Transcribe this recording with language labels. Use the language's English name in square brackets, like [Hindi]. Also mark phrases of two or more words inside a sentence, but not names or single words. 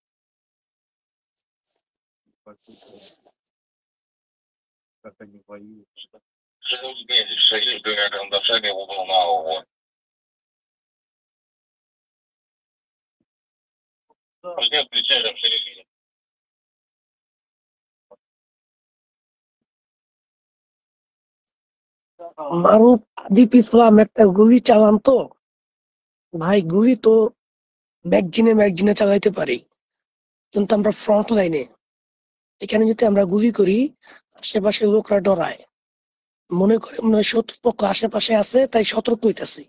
[Russian] Почувствовал, как они воюют. Союз двумя карандашами угол на угол. Да. Нет, прицелом в середине. [Bangla] মারুফ আদিপ ইসলাম একটা গুলি চালান তো ভাই, গুলি তো ম্যাগজিনে ম্যাগজিনে চালাইতে পারি, কিন্তু আমরা ফ্রন্ট লাইনে, এখানে যদি আমরা গুলি করি আশেপাশে লোকরা ডরায়, মনে করে মনে হয় শত্রুপক্ষ আশেপাশে আছে, তাই সতর্ক হইতেছি।